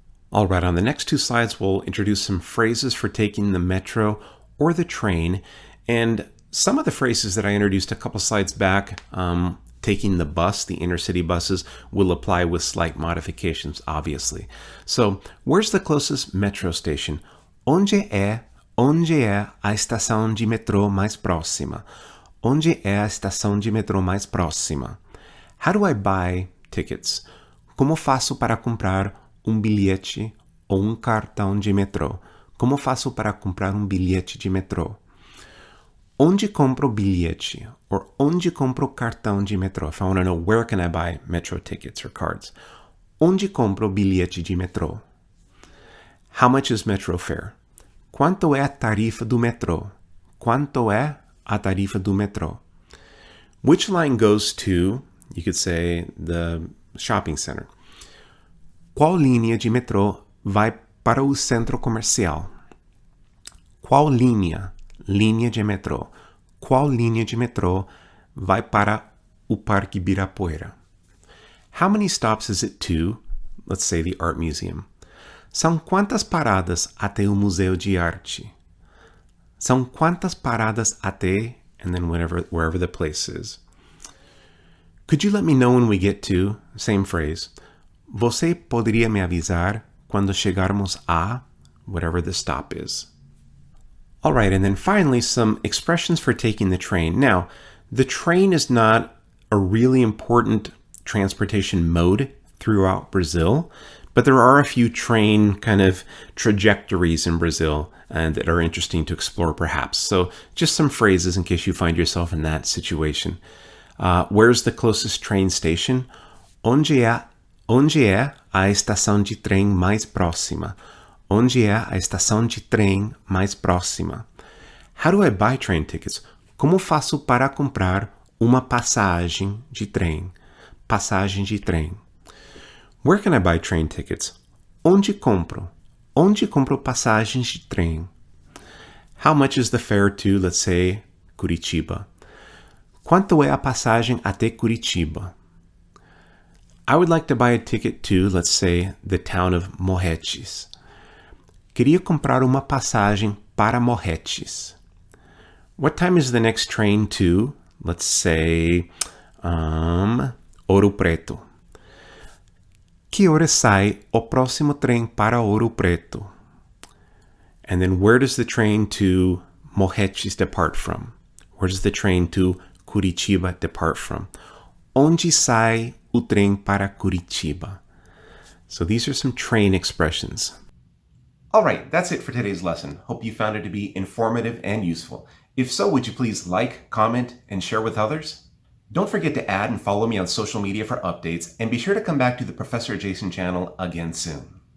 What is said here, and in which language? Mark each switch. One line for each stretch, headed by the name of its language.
English: All right, on the next two slides, we'll introduce some phrases for taking the metro or the train. And some of the phrases that I introduced a couple slides back, taking the bus, the intercity buses, will apply with slight modifications, obviously. So, where's the closest metro station?
Portuguese: Onde é a estação de metrô mais próxima? Onde é a estação de metrô mais próxima?
English: How do I buy tickets?
Portuguese: Como faço para comprar bilhete ou cartão de metrô? Como faço para comprar bilhete de metrô? Onde compro bilhete? Or onde compro cartão de metrô?
English: If I want to know where can I buy metro tickets or cards.
Portuguese: Onde compro bilhete de metrô?
English: How much is metro fare?
Portuguese: Quanto é a tarifa do metrô? Quanto é a tarifa do metrô?
English: Which line goes to, you could say, the shopping center?
Portuguese: Qual linha de metrô vai para o centro comercial? Qual linha de metrô? Qual linha de metrô vai para o Parque Ibirapuera?
English: How many stops is it to, let's say, the art museum?
Portuguese: São quantas paradas até o Museu de Arte? São quantas paradas até,
English: and then wherever the place is. Could you let me know when we get to, same phrase,
Portuguese: você poderia me avisar quando chegarmos a,
English: whatever the stop is. All right, and then finally, some expressions for taking the train. Now, the train is not a really important transportation mode throughout Brazil, but there are a few train kind of trajectories in Brazil that are interesting to explore perhaps. So just some phrases in case you find yourself in that situation. Where's the closest train station?
Portuguese: Onde é a estação de trem mais próxima? Onde é a estação de trem mais próxima?
English: How do I buy train tickets?
Portuguese: Como faço para comprar uma passagem de trem? Passagem de trem.
English: Where can I buy train tickets?
Portuguese: Onde compro? Onde compro passagens de trem?
English: How much is the fare to, let's say, Curitiba?
Portuguese: Quanto é a passagem até Curitiba?
English: I would like to buy a ticket to, let's say, the town of Morretes.
Portuguese: Queria comprar uma passagem para Morretes.
English: What time is the next train to, let's say, Ouro Preto?
Portuguese: Que hora sai o próximo trem para Ouro Preto?
English: And then where does the train to Morretes depart from? Where does the train to Curitiba depart from?
Portuguese: Onde sai o trem para Curitiba?
English: So these are some train expressions. All right, that's it for today's lesson. Hope you found it to be informative and useful. If so, would you please like, comment, and share with others? Don't forget to add and follow me on social media for updates, and be sure to come back to the Professor Jason channel again soon.